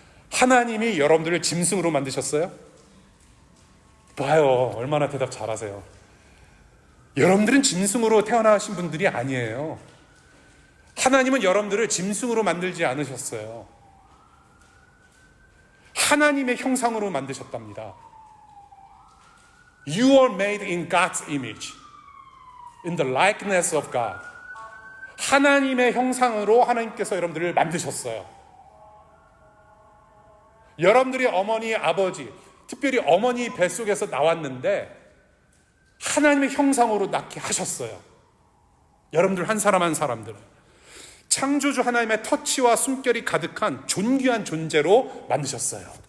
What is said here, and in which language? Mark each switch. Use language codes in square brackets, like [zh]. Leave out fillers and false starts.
[ko] 하나님이 여러분들을 짐승으로 만드셨어요? 봐요, 얼마나 대답 잘하세요. 여러분들은 짐승으로 태어나신 분들이 아니에요. 하나님은 여러분들을 짐승으로 만들지 않으셨어요. 하나님의 형상으로 만드셨답니다. [en] You are made in God's image, in the likeness of God. [ko] 하나님의 형상으로 하나님께서 여러분들을 만드셨어요. 여러분들이 어머니, 아버지, 특별히 어머니 뱃속에서 나왔는데 하나님의 형상으로 낳게 하셨어요. 여러분들 한 사람 한 사람들. 창조주 하나님의 터치와 숨결이 가득한 존귀한 존재로 만드셨어요.